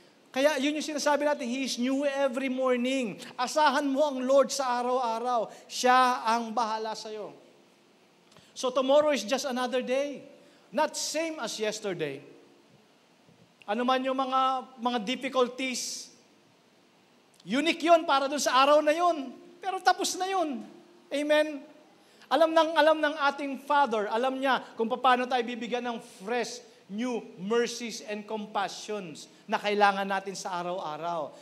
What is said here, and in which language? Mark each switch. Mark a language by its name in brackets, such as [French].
[Filipino] Kaya yun yung sinasabi natin, [English] He is new every morning. [Filipino] Asahan mo ang Lord sa araw-araw. Siya ang bahala sa iyo. [English] So tomorrow is just another day. Not same as yesterday. [Filipino] Ano man yung mga difficulties, unique yun para dun sa araw na yun. Pero tapos na yun. Amen? Alam ng ating Father, alam niya kung paano tayo bibigyan ng [English] fresh, new mercies and compassions [Filipino] na kailangan natin sa araw-araw.